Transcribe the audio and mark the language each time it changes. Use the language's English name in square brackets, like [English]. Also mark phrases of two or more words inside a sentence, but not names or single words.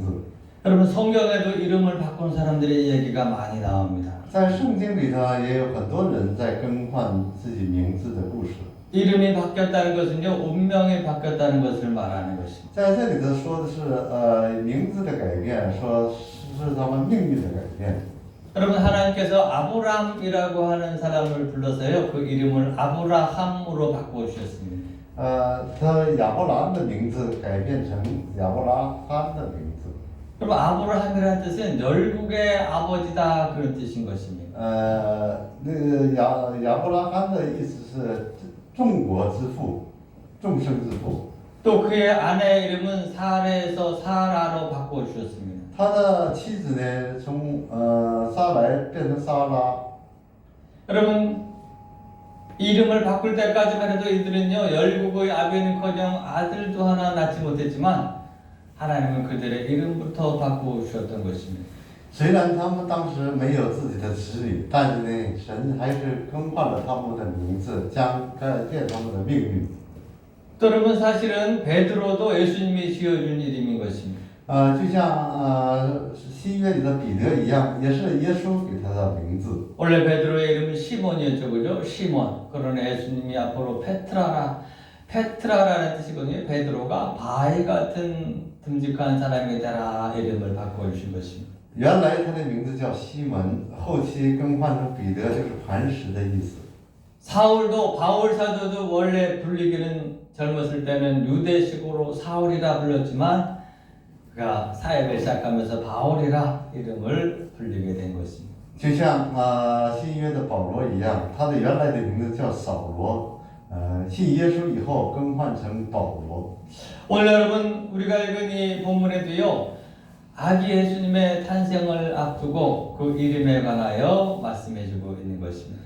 [Korean] 여러분 성경에도 이름을 바꾼 사람들의 얘기가 많이 나옵니다. [Chinese] 在圣经里头也有很多人在更换自己名字的故事。 [Korean] 이름이 바뀌었다는 것은요 운명이 바뀌었다는 것을 말하는 것입니다. [Chinese] 在这里头说的是名字的改变，说是他们命运的改变。 [Korean] 여러분 하나님께서 아브람이라고 하는 사람을 불러서요 그 이름을 아브라함으로 바꿔주셨습니다. [Chinese] 他亚伯兰的名字改变成亚伯拉罕的名字。 [Korean] 그럼 아브라함이라는 뜻은 열국의 아버지다 그런 뜻인 것입니다. [Chinese] 那个亚伯拉罕的意思是众国之父，众生之父。 [Korean] 또 그의 아내의 이름은 사레에서 사라로 바꿔주셨습니다. [Chinese] 他的妻子呢，从撒来变成撒拉。 [Korean] 여러분 이름을 바꿀 때까지만 해도 이들은요 열국의 아비는커녕 아들도 하나 낳지 못했지만 하나님은 그들의 이름부터 바꾸셨던 것입니다. [Chinese] 虽然他们当时没有自己的子女，但是呢，神还是更换了他们的名字，将改变他们的命运。 [Korean] 또 여러분 사실은 베드로도 예수님이 지어준 이름인 것입니다. [Chinese] 就像新约里的彼得一样，也是耶稣给他的名字。 [Korean] 원래 베드로의 이름은 시몬이었죠, 그죠? 시몬. 그러나 예수님이 앞으로 페트라라는 뜻이거든요. 베드로가 바위 같은 듬직한 사람이 되라 이름을 바꿔주신 것입니다. [Chinese] 原来他的名字叫西门，后期更换成彼得，就是磐石的意思。 [Korean] 사울도 바울 사도도 원래 불리기는 젊었을 때는 유대식으로 사울이라 불렀지만 그가 사역을 시작하면서 바울이라 이름을 불리게 된 것입니다. [Chinese] 就像新约的保罗一样，他的原来的名字叫扫罗，信耶稣以后更换成保罗。 [Korean] 오늘 여러분 우리가 읽은 이 본문에도요 아기 예수님의 탄생을 앞두고 그 이름에 관하여 말씀해주고 있는 것입니다.